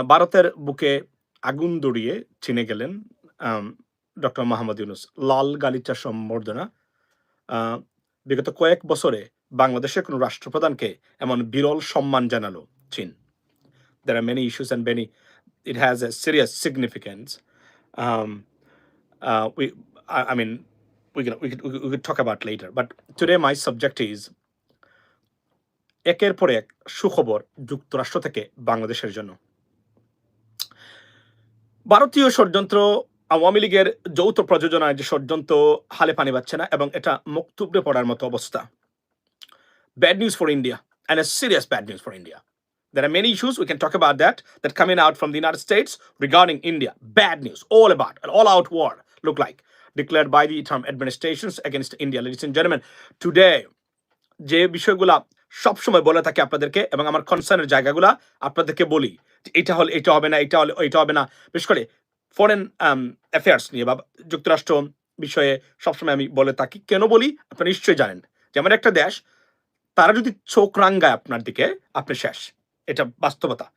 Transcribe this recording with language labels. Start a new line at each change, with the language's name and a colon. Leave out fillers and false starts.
Bangla: ভারতের বুকে আগুন ধরিয়ে চীনে গেলেন আম ডক্টর মোহাম্মদ ইউনূস। লাল গালিচা সম্বর্ধনা। আ বিগত কয়েক বছরে বাংলাদেশের কোনো রাষ্ট্রপ্রধানকে এমন বিরল সম্মান জানালো চীন।
English: There are many issues and many it has a serious significance. Um, we, I mean, we could talk about later. But today my subject is
Bangla: একের পর এক সুখবর যুক্তরাষ্ট্র থেকে বাংলাদেশের জন্য। ভারতীয় ষড়যন্ত্র আওয়ামী লীগের যৌথ প্রযোজনায় যে ষড়যন্ত্র হালে পানি পাচ্ছে না এবং এটা মুখ থুবড়ে পড়ার মতো অবস্থা।
English: Bad news for India and a serious bad news for India. There are many issues we can talk about that coming out from the United States regarding India. Bad news, all about an all-out war look like declared by the Trump administrations against India. Ladies and gentlemen, today
Bangla: যে বিষয়গুলা সবসময় বলে থাকি আপনাদেরকে এবং আমার কনসার্নের জায়গাগুলা আপনাদেরকে বলি যে এটা হলে এটা হবে না, এটা হলে এটা হবে না। বিশেষ করে ফরেন অ্যাফেয়ার্স নিয়ে বা যুক্তরাষ্ট্র বিষয়ে সবসময় আমি বলে থাকি। কেন বলি আপনারা নিশ্চয়ই জানেন যে আমার একটা দেশ, তারা যদি চোখ রাঙ্গায় আপনার দিকে আপনি শেষ। এটা বাস্তবতা।